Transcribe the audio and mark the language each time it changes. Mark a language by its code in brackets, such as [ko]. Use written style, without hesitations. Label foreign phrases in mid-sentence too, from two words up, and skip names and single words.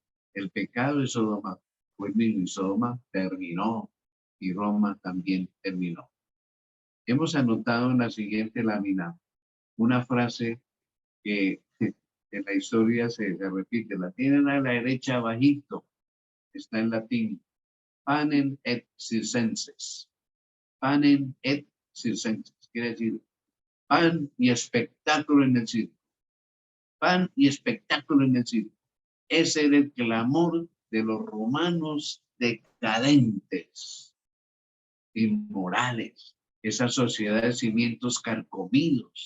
[es] El pecado de Sodoma fue el mismo, y Sodoma terminó, y Roma también terminó. Hemos anotado en la siguiente lámina una frase que en la historia se repite. La tienen a la derecha abajito. Está en latín: [la] panem et circenses. Panem et circenses. [es] Quiere decir pan y espectáculo en el circo. Pan y espectáculo en el circo. Ese era el clamor de los romanos decadentes, inmorales, esa sociedad de cimientos carcomidos.